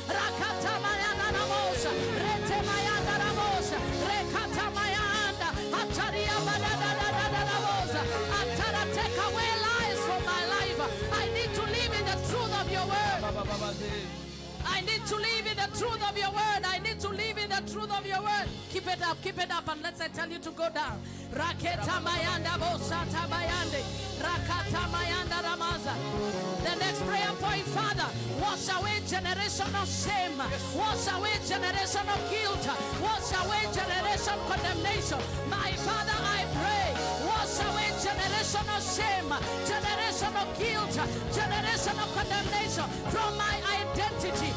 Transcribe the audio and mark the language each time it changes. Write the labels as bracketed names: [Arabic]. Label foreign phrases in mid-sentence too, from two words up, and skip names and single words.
[English] Take away lies from my life. I need to live in the truth of your word. I need to live in the truth of your word. I need to live in the truth of your word. Keep it up, and let's tell you to go down. Raketa mayanda bosata bayande. Rakata mayanda ramaza. The next prayer point, Father, wash away generational shame. Wash away generational guilt. Wash away generational condemnation. My Father, I pray, wash away generational shame, generational guilt, generational condemnation from my identity.